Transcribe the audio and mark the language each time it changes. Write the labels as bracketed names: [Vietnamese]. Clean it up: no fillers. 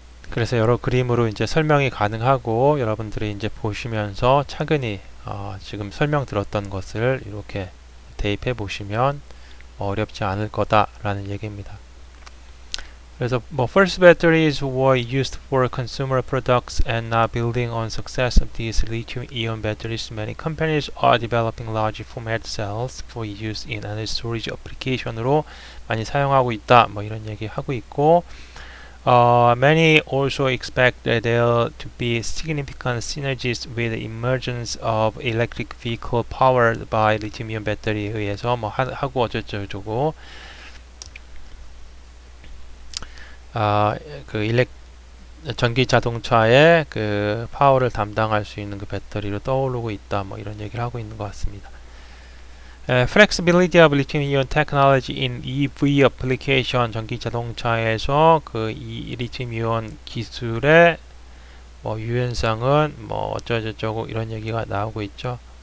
[Korean] 그래서 여러 그림으로 이제 설명이 가능하고 여러분들이 이제 보시면서 차근히 지금 설명 들었던 것을 이렇게 대입해 보시면 어렵지 않을 거다라는 얘기입니다. 그래서 뭐 [English] first batteries were used for consumer products and now building on success of these lithium-ion batteries, many companies are developing large format cells for use in energy storage application으로 [Korean] 많이 사용하고 있다. 뭐 이런 얘기 하고 있고. [English] Many also expect there to be significant synergies with the emergence of electric vehicle powered by lithium-ion battery에 [Korean] 의해서 뭐 하고 어쩌고저쩌고 그 전기 자동차의 그 파워를 담당할 수 있는 그 배터리로 떠오르고 있다. 뭐 이런 얘기를 하고 있는 것 같습니다. [English] Flexibility of lithium-ion technology in EV application [Korean] 전기 자동차에서 그 리튬-이온 기술의 뭐 유연성은 뭐 어쩌고저쩌고 이런 얘기가 나오고 있죠.